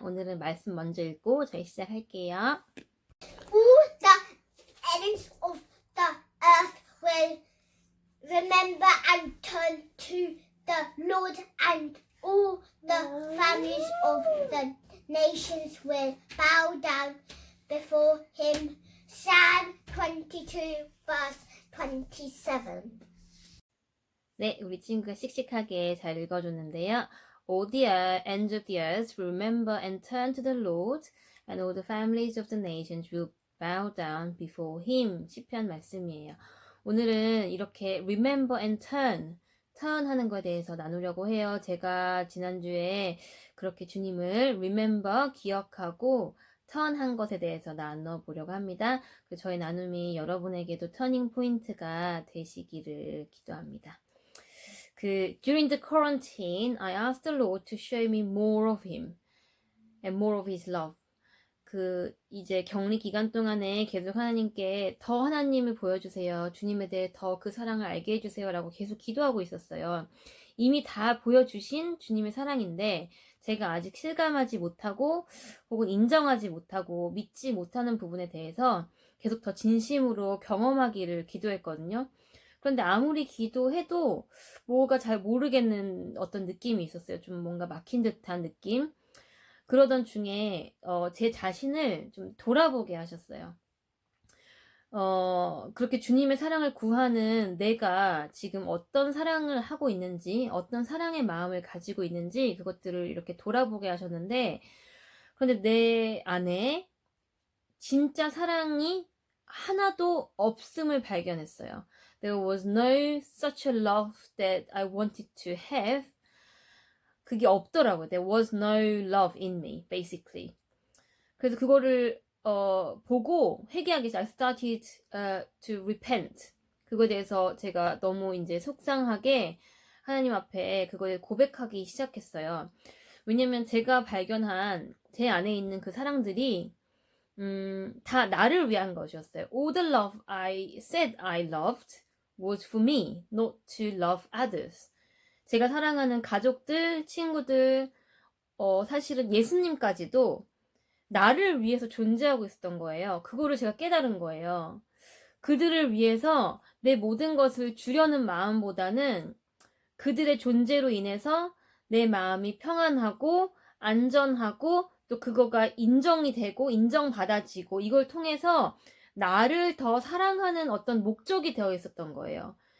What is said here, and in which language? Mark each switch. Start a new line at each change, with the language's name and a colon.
Korean: 오늘은 말씀 먼저 읽고 저희 시작할게요.
English: All the ends of the earth will remember and turn to the Lord, and all the families of the nations will bow down before him. Psalm 22, verse 27.
Korean: 네, 우리 친구가 씩씩하게 잘 읽어줬는데요.
English: All the ends of the earth will remember and turn to the Lord, and all the families of the nations will bow down before him.
Korean: 시편 말씀이에요. 오늘은 이렇게
English: remember and turn
Korean: 하는 거에 대해서 나누려고 해요. 제가 지난주에 그렇게 주님을 remember, 기억하고 turn 한 것에 대해서 나눠보려고 합니다. 저희 나눔이 여러분에게도 터닝 포인트가 되시기를 기도합니다.
English: During the quarantine, I asked the Lord to show me more of Him and more of His love.
Korean: 이제 격리 기간 동안에 계속 하나님께 더 하나님을 보여주세요. 주님에 대해 더 그 사랑을 알게 해주세요. 라고 계속 기도하고 있었어요. 이미 다 보여주신 주님의 사랑인데, 제가 아직 실감하지 못하고, 혹은 인정하지 못하고, 믿지 못하는 부분에 대해서 계속 더 진심으로 경험하기를 기도했거든요. 그런데 아무리 기도해도 뭐가 잘 모르겠는 어떤 느낌이 있었어요. 좀 뭔가 막힌 듯한 느낌. 그러던 중에 제 자신을 좀 돌아보게 하셨어요. 그렇게 주님의 사랑을 구하는 내가 지금 어떤 사랑을 하고 있는지, 어떤 사랑의 마음을 가지고 있는지 그것들을 이렇게 돌아보게 하셨는데, 그런데 내 안에 진짜 사랑이 하나도 없음을 발견했어요.
English: There was no such a love that I wanted to have.
Korean: 그게 없더라고요.
English: There was no love in me, basically.
Korean: 그래서 그거를 보고 회개하기 시작.
English: I started to repent.
Korean: 그거에 대해서 제가 너무 이제 속상하게 하나님 앞에 그거에 고백하기 시작했어요. 왜냐면 제가 발견한 제 안에 있는 그 사랑들이 다 나를 위한 것이었어요.
English: All the love I said I loved was for me, not to love others.
Korean: 제가 사랑하는 가족들, 친구들, 사실은 예수님까지도 나를 위해서 존재하고 있었던 거예요. 그거를 제가 깨달은 거예요. 그들을 위해서 내 모든 것을 주려는 마음보다는 그들의 존재로 인해서 내 마음이 평안하고 안전하고 또 그거가 인정이 되고 인정받아지고 이걸 통해서 나를 더 사랑하는 어떤 목적이 되어 있었던 거예요.